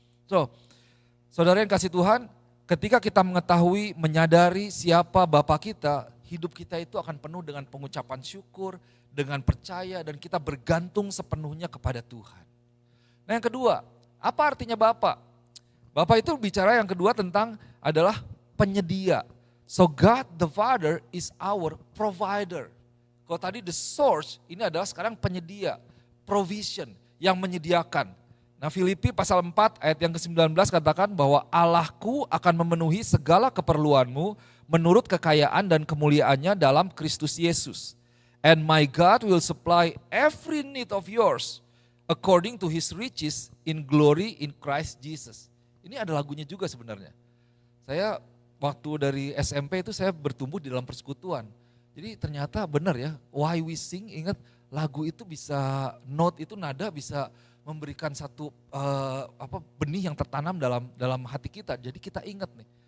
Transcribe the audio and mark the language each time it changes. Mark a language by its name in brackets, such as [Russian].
[Indonesian] So, saudara yang kasih Tuhan, ketika kita mengetahui, menyadari siapa Bapa kita, hidup kita itu akan penuh dengan pengucapan syukur, dengan percaya dan kita bergantung sepenuhnya kepada Tuhan. Nah yang kedua, apa artinya Bapa? Bapa itu bicara yang kedua tentang adalah penyedia. [English] So God the Father is our provider. [Indonesian] Kalau tadi the source, ini adalah sekarang penyedia, provision, yang menyediakan. Nah Filipi pasal 4 ayat yang ke-19 katakan bahwa Allahku akan memenuhi segala keperluanmu menurut kekayaan dan kemuliaannya dalam Kristus Yesus. [English] And my God will supply every need of yours according to his riches in glory in Christ Jesus. [Indonesian] Ini ada lagunya juga sebenarnya. Saya waktu dari SMP itu saya bertumbuh di dalam persekutuan. Jadi ternyata benar ya, [English] why we sing, [Indonesian] ingat lagu itu bisa, note itu nada bisa memberikan satu benih yang tertanam dalam hati kita. Jadi kita ingat nih.